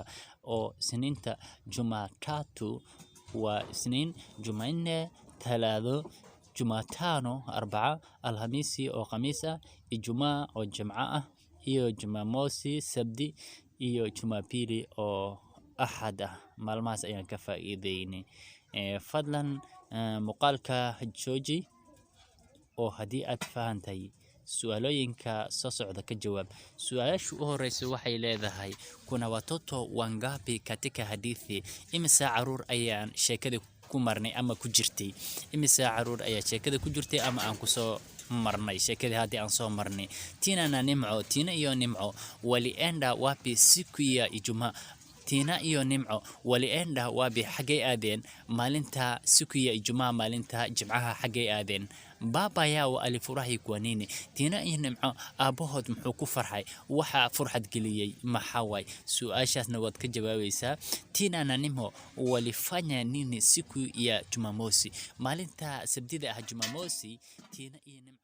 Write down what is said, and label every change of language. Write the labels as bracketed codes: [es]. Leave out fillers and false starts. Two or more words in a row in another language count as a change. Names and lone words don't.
[so] oo Isniinta Jumatatu waa Isniin, Jumanne, Talaado, Jumatano, Arbaca, Alhamisi oo Khamiis Ijumaa oo Jimca iyo Jumamosi, Sabti iyo Jumapili oo axad ah maalmahaas ayaan ka faa'iideynay fadlan muuqaalka jooji oo haddii aad fahantay su'aalooyinka soo socda ka jawaab. Su'aasha u horeysa waxay leedahay [sw] kuna watoto wangapi katika hadithi, [so] imisa caruur ayaan sheekada ku marnay ama ku jirtay, imisa caruur ayaa sheekada ku jirtay ama aan kusoo marnay sheekadii haddii aan soo marnay. [sw] Tina na Nimco, Tina iyo Nimco walienda wapi siku ya Ijumaa, Tina iyo Nimco walienda wapi [so] xagay aadeen maalinta [sw] siku ya Ijumaa, [so] maalinta Jimcaha xagay aadeen. [sw] Baba yao alifurahi kwa nini? [so] Tina iyo Nimco aabahood muxuu ku farxay, waxa farxad geliyay maxaa waay? Su'aashaasna waad ka jawaabaysaa. [sw] Tina na Nimco walifanya nini siku ya Jumamosi, [so] maalinta sabtida ah Jumamosi, Tina iyo Nimco